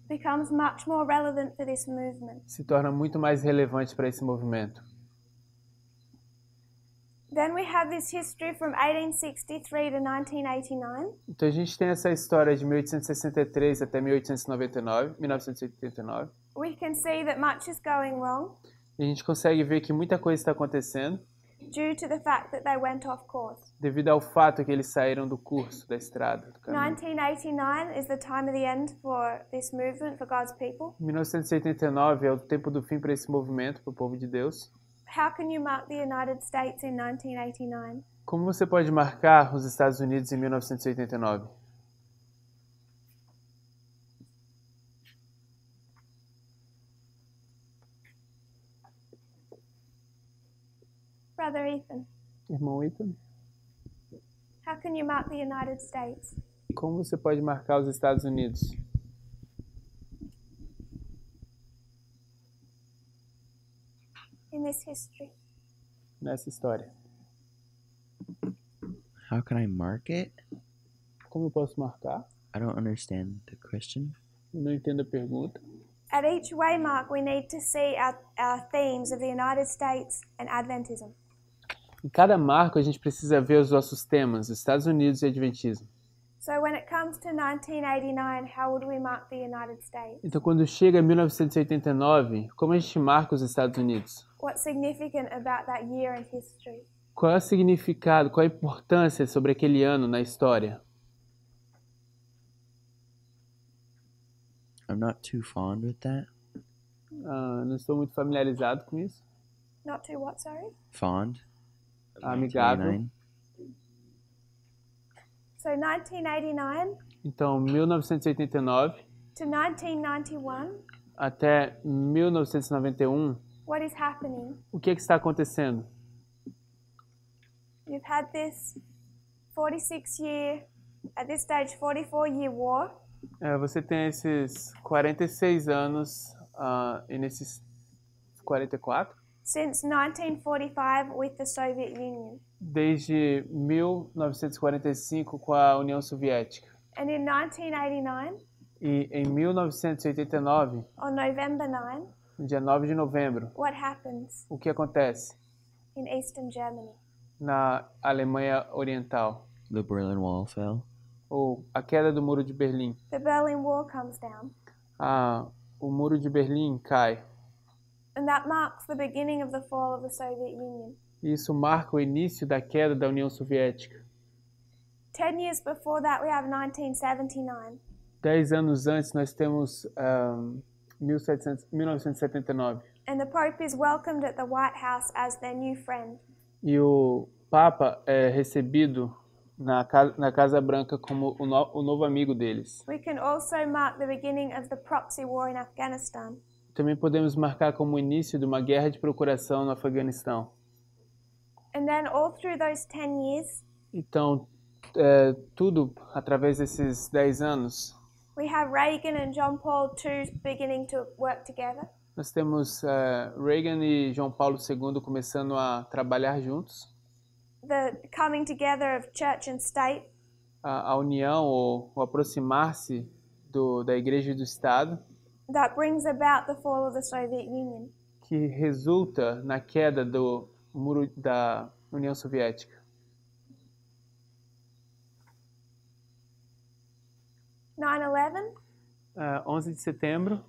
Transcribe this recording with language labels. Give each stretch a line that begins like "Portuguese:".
English: becomes much more relevant for this movement.
Portuguese: se tornam muito mais relevantes para esse movimento.
English: Then we have this history from 1863 to 1989.
Portuguese: Então a gente tem essa história de 1863 até 1989.
English: We can see that much is going wrong
Portuguese: E a gente consegue ver que muita coisa está acontecendo
English: due to the fact that they went off course.
Portuguese: devido ao fato que eles saíram do curso, da estrada, do caminho.
English: 1989 is the time of the end for this movement, for God's people.
Portuguese: 1989 é o tempo do fim para esse movimento, para o povo de Deus.
English: How can you mark the United States in 1989?
Portuguese: Como você pode marcar os Estados Unidos em 1989?
English: Brother Ethan,
Portuguese: Irmão Ethan,
English: how can you mark the United States?
Portuguese: como você pode marcar os Estados Unidos?
English: In this history?
Portuguese: Nessa história.
English: How can I mark it?
Portuguese: Como eu posso marcar?
English: I don't understand the question.
Portuguese: Eu não entendo a pergunta.
English: At each waymark, we need to see our themes of the United States and Adventism.
Portuguese: Em cada marco, a gente precisa ver os nossos temas, os Estados Unidos e Adventismo.
English: So when it comes to 1989, how would we mark the United States?
Portuguese: Então, quando chega 1989, como a gente marca os Estados Unidos?
English: What's significant about that year in history?
Portuguese: Qual é o significado, qual a importância sobre aquele ano na história?
English: I'm not too fond with that.
Portuguese: Não estou muito familiarizado com isso.
English: Not to what, sorry? Fond.
Portuguese: Amigável. 1989.
English: So 1989
Portuguese: Então, 1989
English: to 1991,
Portuguese: até 1991,
English: what is happening?
Portuguese: o que está acontecendo?
English: You've had this 46-year, at this stage, 44-year war.
Portuguese: Você tem esses 46 anos e nesses 44,
English: Since 1945 with the Soviet Union.
Portuguese: desde 1945 com a União Soviética.
English: And in 1989,
Portuguese: E em 1989,
English: on November 9,
Portuguese: no dia 9 de novembro,
English: what happens
Portuguese: o que acontece
English: in Eastern Germany?
Portuguese: na Alemanha Oriental?
English: The Berlin Wall fell.
Portuguese: Ou a queda do Muro de Berlim.
English: The Berlin Wall comes down.
Portuguese: O Muro de Berlim cai.
English: And that marks the beginning of the fall of the Soviet Union.
Portuguese: Isso marca o início da queda da União Soviética.
English: 10 years before that, we have 1979.
Portuguese: 10 anos antes, nós temos 1979.
English: And the Pope is welcomed at the White House as their new friend.
Portuguese: E o Papa é recebido na Casa Branca como o novo amigo deles.
English: We can also mark the beginning of the proxy war in Afghanistan.
Portuguese: Também podemos marcar como o início de uma guerra de procuração no Afeganistão.
English: And then all through those 10 years,
Portuguese: Então, tudo através desses 10 anos,
English: we have Reagan and John Paul II beginning to work together.
Portuguese: nós temos Reagan e João Paulo II começando a trabalhar juntos.
English: The coming together of church and state.
Portuguese: A união ou o aproximar-se da Igreja e do Estado,
English: That brings about the fall of the Soviet Union.
Portuguese: que resulta na queda do muro da União Soviética.
English: 9/11,
Portuguese: 11 de setembro,